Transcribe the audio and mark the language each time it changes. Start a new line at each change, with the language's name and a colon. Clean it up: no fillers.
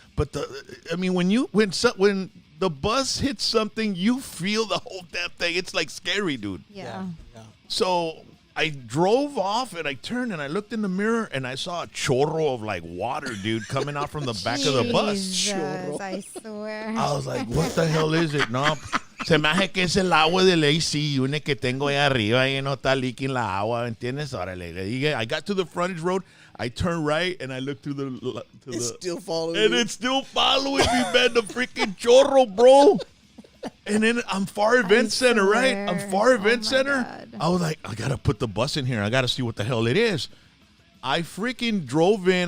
English: But when the bus hits something, you feel the whole damn thing. It's like scary, dude. Yeah. So I drove off, and I turned, and I looked in the mirror, and I saw a chorro of like water, dude, coming out from the back of the bus. Jesus, I swear. I was like, what the hell is it?
Spanish: No, se me hace que es el agua del AC unit que tengo ahí arriba y no está leaking la agua, ¿entiendes? Órale.
English: I got to the frontage road. I turned right, and I looked through It's still following and you. it's still following me, man. The freaking chorro, bro. And then I'm Far Event Center, right? I'm Far Event Center. God. I was like, I got to put the bus in here. I got to see what the hell it is. I freaking drove in.